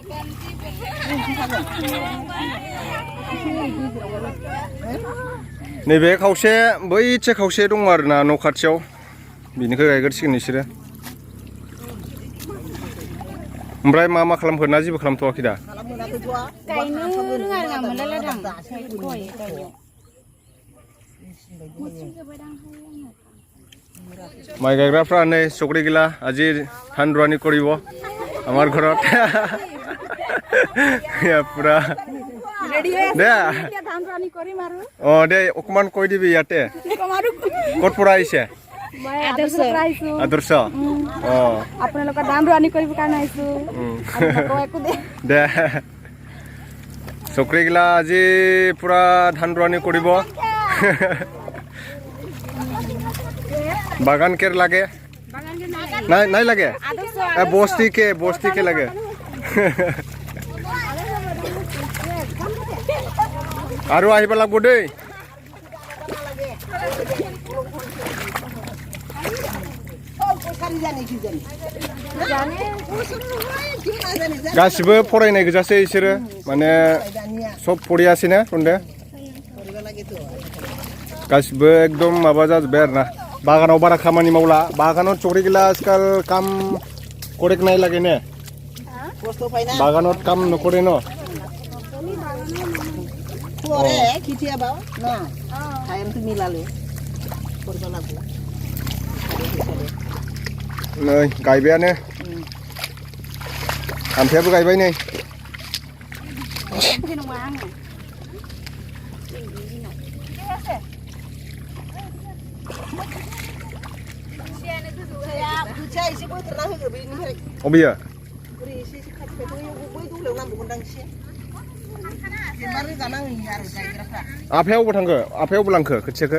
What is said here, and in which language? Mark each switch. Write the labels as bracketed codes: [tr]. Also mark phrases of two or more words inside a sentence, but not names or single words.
[brx] नैबे खावसे बैसे खावसे दङ आरोना न' खाथियाव बिनिखौ गायग्रोसिगोन बिसोरो ओमफ्राय मा खालामखो ना जेबो खालामथ'वाखै दा गायनो रोङा रोङा मोनलायलायदां माइ गायग्राफ्रा नै चक्री गिला [as] আজি ধান ৰোৱানি কৰিব আমাৰ ঘৰত পুৰা দে দে অকণমান কৈ দিবি ইয়াতে ক'ত পৰা আহিছে আদৰ্শ আপোনালোকৰ ধান ৰোৱানি কৰিবৰ কাৰণে আহিছো দে চক্ৰী গিলা আজি পুৰা ধান ৰোৱানি কৰিব বাগান কেৰ লাগে নাই লাগে বস্তি কে লাগে আৰু আহিব লাগিব দেই [brx] गासिबो फरायनाय गोजासै बिसोरो माने सब फरियासैना रन्दे गासिबो एकदम माबा जाजोब्बाय आरोना बागानाव बारा खामानि मावला बागानाव चक्री गिला [as] আজিকালি কাম কৰে নাই লাগে নে বাগানত কাম নকৰে ন কৰে কেতিয়াবা না টাইমটো মিলালে কৰিব লাগিব [brx] नै गायबायानो आमफ्रायाबो गायबाय नै अबेयो आफाया अबाव थांखो आफाया अबाव लांखो खोथियाखो